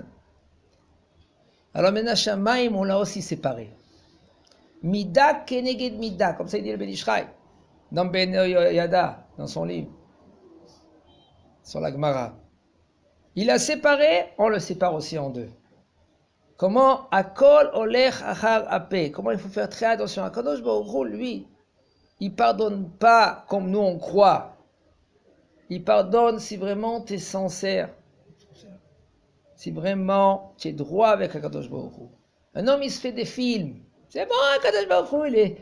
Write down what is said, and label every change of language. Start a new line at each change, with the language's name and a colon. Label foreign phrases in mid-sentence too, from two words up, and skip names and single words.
French: Alors Minashamaim, on l'a aussi séparé.
Hebrew: מידה כנגד מידה,
French: comme ça il dit le Ben Ishraï, dans Ben Yada, dans son livre, sur la Gemara. Il a séparé, on le sépare aussi en 2.
Hebrew: Comment הכל הולך אחר הפה.
French: Comment il faut faire très attention. Akadosh Baruch Hu, lui, il pardonne pas comme nous on croit. Il pardonne si vraiment tu es sincère. Si vraiment tu es droit avec Akadosh Baruch Hu. Un homme, il se fait des films. C'est bon, Akadosh Baruch Hu, il est...